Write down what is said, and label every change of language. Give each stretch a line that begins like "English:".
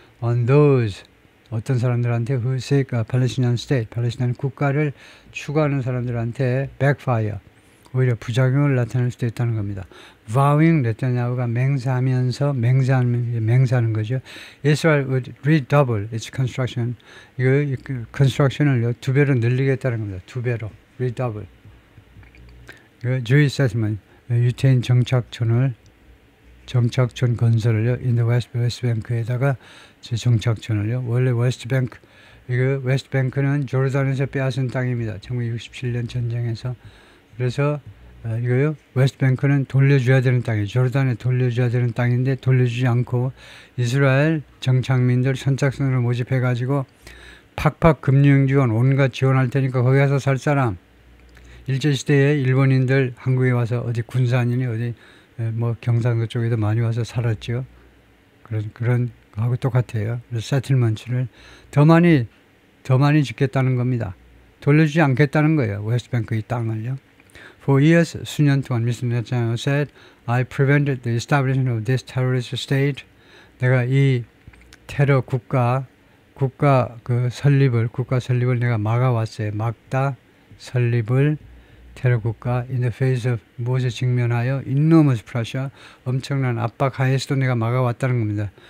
English: On those,
Korean: 어떤 사람들한테
English: who seek a Palestinian state,
Korean: 팔레스타인 국가를 추구하는 사람들한테
English: backfire,
Korean: 오히려 부작용을 나타낼 수도 있다는 겁니다.
English: Vowing,
Korean: 네타냐후가 맹세하는 거죠.
English: Israel would redouble its construction.
Korean: 이거 construction을 2배로 늘리겠다는 겁니다. 2배로 redouble.
English: Jewish settlement,
Korean: 유태인 정착촌 건설을요,
English: in the
Korean: 웨스트뱅크에다가 정착촌을요. 원래 웨스트뱅크, 이거 웨스트뱅크는 조르단에서 빼앗은 땅입니다. 1967년 전쟁에서. 그래서 이거요. 웨스트뱅크는 돌려줘야 되는 땅이에요. 조르단에 돌려줘야 되는 땅인데 돌려주지 않고 이스라엘 정착민들 선착순으로 모집해가지고 팍팍 금융 지원 온갖 지원할 테니까 거기 가서 살 사람. 일제시대에 일본인들 한국에 와서 어디 군산이니 어디 뭐 경상도 쪽에도 많이 와서 살았죠. 그런 거하고 똑같아요. 그래서 세틀먼트를 더 많이 짓겠다는 겁니다. 돌려주지 않겠다는 거예요. 웨스트뱅크 이 땅을요.
English: For years,
Korean: 수년 동안
English: Mr. Netanyahu said, I prevented the establishment of this terrorist state.
Korean: 내가 이 테러 국가 설립을 내가 막아왔어요. 막다 설립을 테러 국가
English: in the face of
Korean: 무엇에 직면하여
English: enormous pressure
Korean: 엄청난 압박 하에서도 내가 막아왔다는 겁니다.